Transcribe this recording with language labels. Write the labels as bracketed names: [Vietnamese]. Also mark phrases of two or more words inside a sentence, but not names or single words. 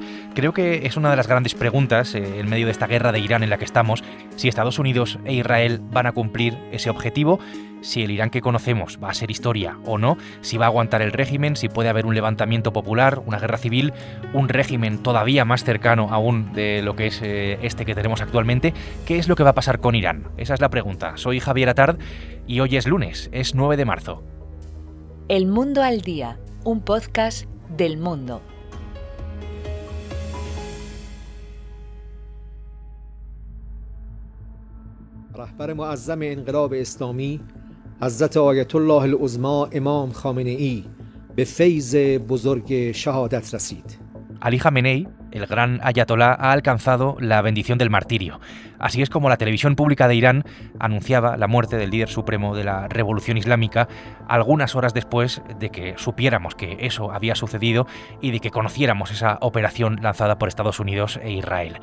[Spanish] Creo que es una de las grandes preguntas en medio de esta guerra de Irán en la que estamos, si Estados Unidos e Israel van a cumplir ese objetivo, si el Irán que conocemos va a ser historia o no, si va a aguantar el régimen, si puede haber un levantamiento popular, una guerra civil, un régimen todavía más cercano aún de lo que es este que tenemos actualmente. ¿Qué es lo que va a pasar con Irán? Esa es la pregunta. Soy Javier Atard y hoy es lunes, es 9 de marzo. El Mundo al Día, un podcast del Mundo. [Persian] رهبر معظم انقلاب اسلامی حضرت آیت الله العظما امام خامنه ای به فیض بزرگ شهادت رسید. [Spanish] Ali Jamenei, el gran ayatolá, ha alcanzado la bendición del martirio. Así es como la televisión pública de Irán anunciaba la muerte del líder supremo de la revolución islámica algunas horas después de que supiéramos que eso había sucedido y de que conociéramos esa operación lanzada por Estados Unidos e Israel.